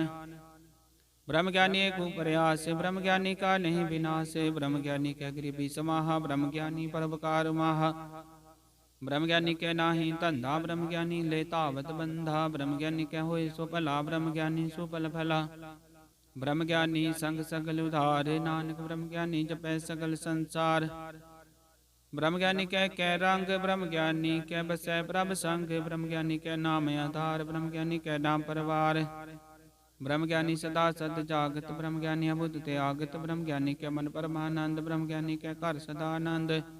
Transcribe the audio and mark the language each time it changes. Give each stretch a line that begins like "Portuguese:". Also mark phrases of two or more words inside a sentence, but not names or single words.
Hindi: ब्रह्म ज्ञानी एक प्रयास, ब्रह्म ज्ञानी का नहीं विनाश। ब्रह्म ज्ञानी के गरीबी समाहा, ब्रह्म ज्ञानी परोपकार माहा। ब्रह्म ज्ञानी के नाही धंधा, ब्रह्म ज्ञानी ले तावत बंधा। ब्रह्म ज्ञानी के होए सो भला, ब्रह्म ज्ञानी सुफल फला। ब्रह्म ज्ञानी संग सगल उधार, नानक ब्रह्म ज्ञानी जपै सगल संसार। ब्रह्म ज्ञानी कै रंग, ब्रह्म ज्ञानी कै बसै प्रभ संग। ब्रह्म ज्ञानी कै नाम आधार, ब्रह्म ज्ञानी कै नाम परवार। ब्रह्म ज्ञानी सदा सद जागत, ब्रह्म ज्ञानी अबुध त्यागत। ब्रह्म ज्ञानी के मन परमानंद, ब्रह्म ज्ञानी के घर सदा आनंद।